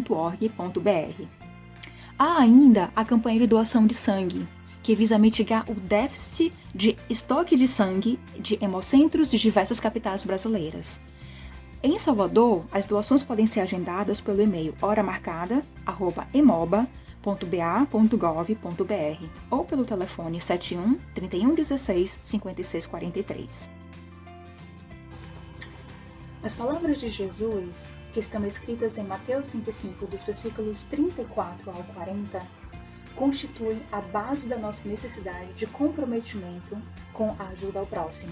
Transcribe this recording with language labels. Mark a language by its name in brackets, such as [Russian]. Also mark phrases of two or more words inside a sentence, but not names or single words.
[Portuguese] Há ainda a campanha de doação de sangue, que visa mitigar o déficit de estoque de sangue de hemocentros de diversas capitais brasileiras. Em Salvador, as doações podem ser agendadas pelo e-mail horamarcada@emoba.ba.gov.br ou pelo telefone 71 3116 5643. As palavras de Jesus, que estão escritas em Mateus 25, dos versículos 34 ao 40, constituem a base da nossa necessidade de comprometimento com a ajuda ao próximo.